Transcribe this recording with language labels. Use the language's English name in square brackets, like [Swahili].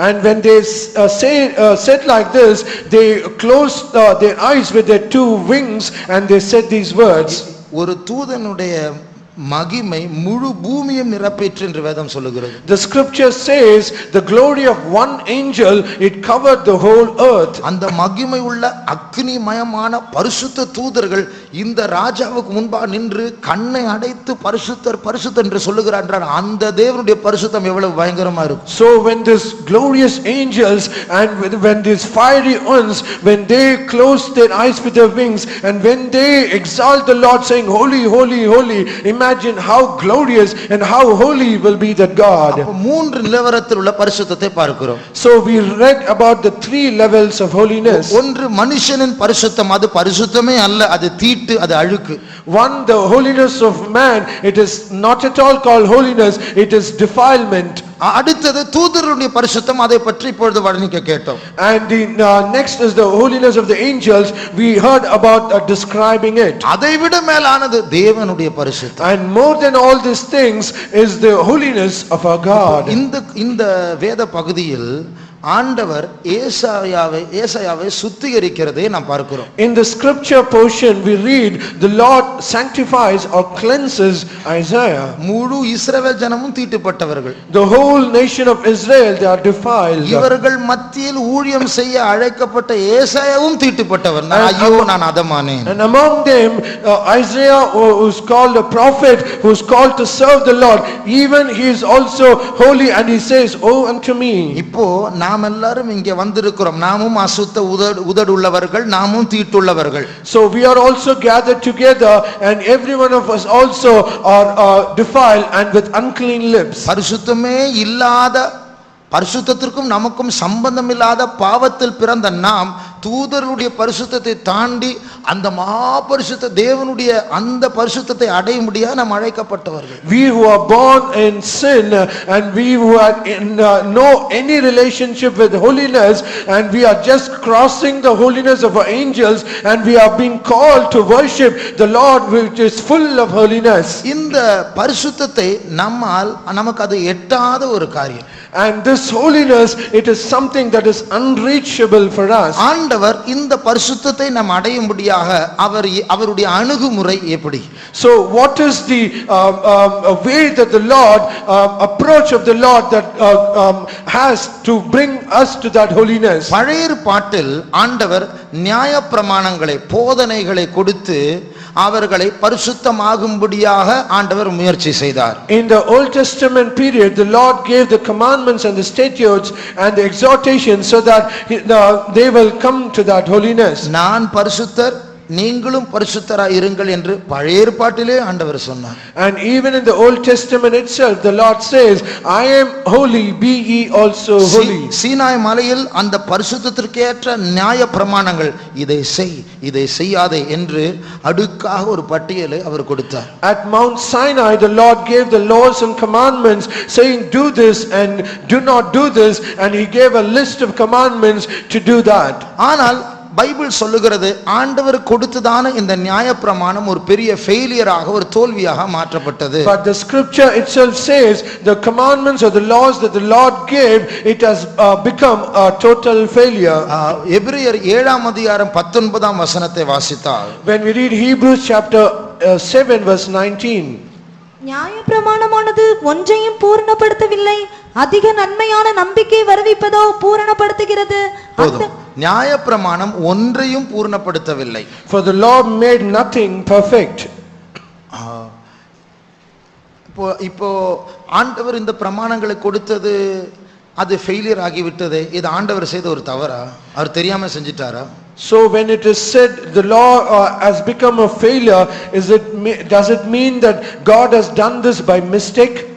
[English] And when they said like this, they closed their eyes with their 2 wings and they said these words. [Tamil] ஒரு தூதனுடைய மகிமை முழு பூமியையும் நிரப்பிற்று என்று வேதம் சொல்லுகிறது. [English] The scripture says the glory of one angel, it covered the whole earth. [Tamil] அந்த மகிமை உள்ள அக்னிமயமான பரிசுத்த தூதர்கள் இந்த ராஜாவுக்கு முன்பாக நின்று கண்ணை அடைத்து பரிசுத்தர் பரிசுத்தர் என்று சொல்லுகிறார். அந்த தேவனுடைய பரிசுத்தம் எவ்வளவு பயங்கரமா இருக்கும். [English] So when these glorious angels and when these fiery ones, when they close their eyes with their wings and when they exalt the Lord saying holy, holy, holy, imagine how glorious and how holy will be that God. [Tamil] அப்ப மூன்று நிலவரத்தில் உள்ள பரிசுத்தத்தை பார்க்கிறோம். [English] So we read about the 3 levels of holiness. [Tamil] ஒன்று மனுஷனின் பரிசுத்தம், அது பரிசுத்தமே அல்ல, அது தீட்டு, அது அழுக்கு. [English] One, the holiness of man, it is not at all called holiness, it is defilement. [Tamil] அடுத்தது தூதருடைய பரிசுத்தம், அதை பற்றி இப்பொழுது வர்ணிக்க கேட்டோம். [English] And the next is the holiness of the angels. We heard about describing it. [Tamil] அதைவிட மேலானது தேவனுடைய பரிசுத்தம். [English] And more than all these things is the holiness of our God. [Tamil] இந்த வேத பகுதியில் ஆண்டவர் ஏசாயாவை சுத்திகரிக்கிறதை நாம் பார்க்கிறோம். [English] In the scripture portion we read the Lord sanctifies or cleanses Isaiah. [Tamil] முழு இஸ்ரவேல் ஜனமும் தீட்டுப்பட்டவர்கள். [English] The whole nation of Israel, they are defiled. [Tamil] இவர்கள் மத்தியில் ஊழியம் செய்ய அழைக்கப்பட்ட ஏசாயாவும் தீட்டுப்பட்டவர். ஐயோ நான் அதமானேன். [English] And among them Isaiah, who is called a prophet, who is called to serve the Lord, even he is also holy and he says, "Oh unto me." [Tamil] இப்போ நாம் எல்லாரும் இங்கே வந்திருக்கிறோம். நாமும் அசுத்த உதடு உள்ளவர்கள், நாமும் தீட்டுள்ளவர்கள். [English] So we are also gathered together and every one of us also are defiled and with unclean lips. [Tamil] பரிசுத்தமே இல்லாத, பரிசுத்தத்திற்கும் நமக்கும் சம்பந்தம் இல்லாத பாவத்தில் பிறந்த நாம் தூதருடைய பரிசுத்தத்தை தாண்டி அந்த மகா பரிசுத்த தேவனுடைய அந்த பரிசுத்தத்தை அடைய முடியாது நாம் அழைக்கப்பட்டவர்கள். [English] We who are born in sin and we who are in no any relationship with holiness and we are just crossing the holiness of our angels and we are being called to worship the Lord which is full of holiness. [Tamil] இந்த பரிசுத்தத்தை நமக்கு அது எட்டாத ஒரு காரியம். [English] And this holiness, it is something that is unreachable for us. [Tamil] ஆண்டவர் இந்த பரிசுத்தத்தை நாம் அடையும்படியாக அவருடைய அணுகுமுறை எப்படி? [English] So what is the way that the Lord approach of the Lord that has to bring us to that holiness? [Tamil] பழைய ஏற்பாட்டில் ஆண்டவர் நியாயப்பிரமாணங்களை போதனைகளை கொடுத்து அவர்களை பரிசுத்தமாகும்படியாக ஆண்டவர் முயற்சி செய்தார். [English] In the Old Testament period, the Lord gave the commandments and the statutes and the exhortations so that they will come to that holiness. [Tamil] நான் பரிசுத்தர், நீங்களும் பரிசுத்தராய் இருங்கள் என்று பழைய ஏற்பாட்டிலே ஆண்டவர் சொன்னார். [English] And even in the Old Testament itself, the Lord says, I am holy, be ye also holy. [Tamil] Sinai மலையில் அந்த பரிசுத்தத்திற்கேற்ற நியாய பிரமாணங்கள், இதை செய் இதை செய்யாதே என்று அடுக்காக ஒரு பட்டியலை அவர் கொடுத்தார். [English] At Mount Sinai, the Lord gave the laws and commandments, saying, do this and do not do this, and he gave a list of commandments to do that. [Tamil] ஆனால் பைபிள் சொல்லுகிறது, ஆண்டவர் கொடுத்ததான இந்த நியாயப்பிரமாணம் ஒரு பெரிய ஃபெயிலியராக, ஒரு தோல்வியாக மாற்றப்பட்டது. [English] But the scripture itself says the commandments or the laws that the Lord gave, it has become a total failure. [Tamil] எபிரேயர் 7ஆம் அதிகாரம் 19ஆம் வசனத்தை வாசித்தால், [English] When we read Hebrews chapter 7 verse 19, [Tamil] நியாயப்பிரமாணமானது ஒன்றையும் பூரணப்படுத்தவில்லை, அதிக நன்மையான நம்பிக்கை வருவிப்பதோ பூரணப்படுத்துகிறது. போதும். நியாயப்பிரமாணம் ஒன்றையும் பூரணப்படுத்தவில்லை. [English] for the law made nothing perfect. [Tamil] இப்போ ஆண்டவர் இந்த பிரமாணங்களை கொடுத்தது அது ஃபெயிலியர் ஆகிவிட்டது. இது ஆண்டவர் செய்த ஒரு தவறா? அவர் தெரியாம செஞ்சிட்டாரா? [English] So when it is said the law has become a failure, does it mean that God has done this by mistake?